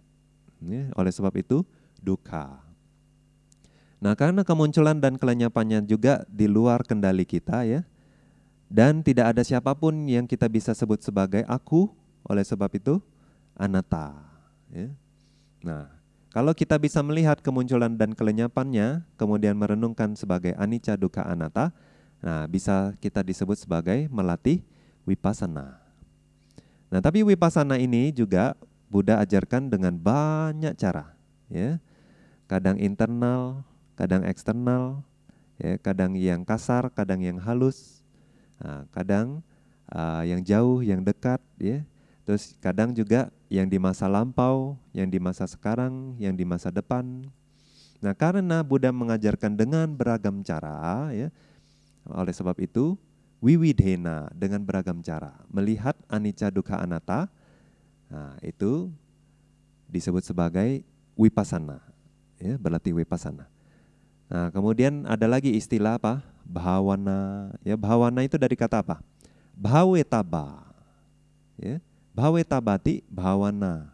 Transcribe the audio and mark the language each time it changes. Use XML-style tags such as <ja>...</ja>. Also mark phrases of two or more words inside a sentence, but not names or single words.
<id>Ya, oleh sebab itu dukkha. Nah, karena kemunculan dan kelenyapannya juga di luar kendali kita ya. Dan tidak ada siapapun yang kita bisa sebut sebagai aku, oleh sebab itu anatta ya. Nah, kalau kita bisa melihat kemunculan dan kelenyapannya, kemudian merenungkan sebagai</id> <pi>anicca dukkha anatta,</pi> <id>nah, bisa kita disebut sebagai melatih vipassana. Nah, tapi vipassana ini juga Buddha ajarkan dengan banyak cara, ya. Kadang internal, kadang eksternal, ya. Kadang yang kasar, kadang yang halus, nah, kadang yang jauh, yang dekat, ya. Terus kadang juga yang di masa lampau, yang di masa sekarang, yang di masa depan. Nah, karena Buddha mengajarkan dengan beragam cara, ya. Oleh sebab itu, wiwidhena, dengan beragam cara melihat</id> <pi>anicca dukkha anatta,</pi> <id>nah, itu disebut sebagai vipassana, ya, berlatih vipassana. Nah, kemudian ada lagi istilah apa? Bhawana. Ya, bhawana itu dari kata apa? Bhavetaba. Ya,</id> <pi>bhavetabati bhawana.</pi>